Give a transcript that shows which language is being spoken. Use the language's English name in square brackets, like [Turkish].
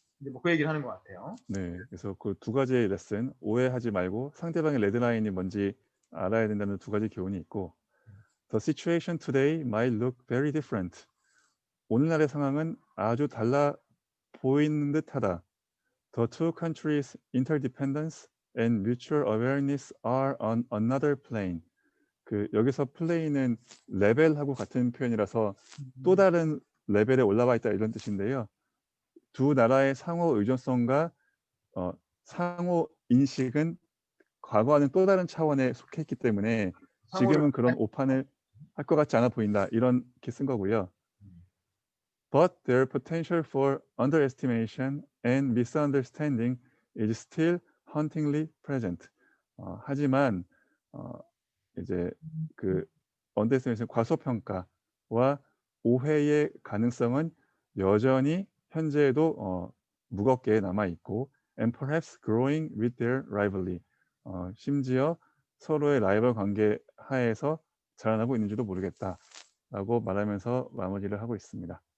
[Korean] 이제 뭐 그 얘기를 하는 것 같아요. 네, 그래서 그 두 가지의 레슨, 오해하지 말고 상대방의 레드라인이 뭔지 알아야 된다는 두 가지 교훈이 있고, [English] The situation today might look very different. [Korean] 오늘날의 상황은 아주 달라 보이는 듯하다. [English] The two countries' interdependence and mutual awareness are on another plane. [Korean] 그 여기서 플레이는 레벨하고 같은 표현이라서 또 다른 레벨에 올라와 있다 이런 뜻인데요. 두 나라의 상호 의존성과 상호 인식은 과거와는 또 다른 차원에 속해 있기 때문에 지금은 그런 오판을 할 것 같지 않아 보인다. 이렇게 쓴 거고요. [English] But their potential for underestimation and misunderstanding is still hauntingly present. [Korean] 하지만 이제 그 언더에스티메이션 과소평가와 오해의 가능성은 여전히 현재에도 무겁게 남아 있고, [English] and perhaps growing with their rivalry. [Korean] 심지어 서로의 라이벌 관계 하에서 자라나고 있는지도 모르겠다라고 말하면서 마무리를 하고 있습니다.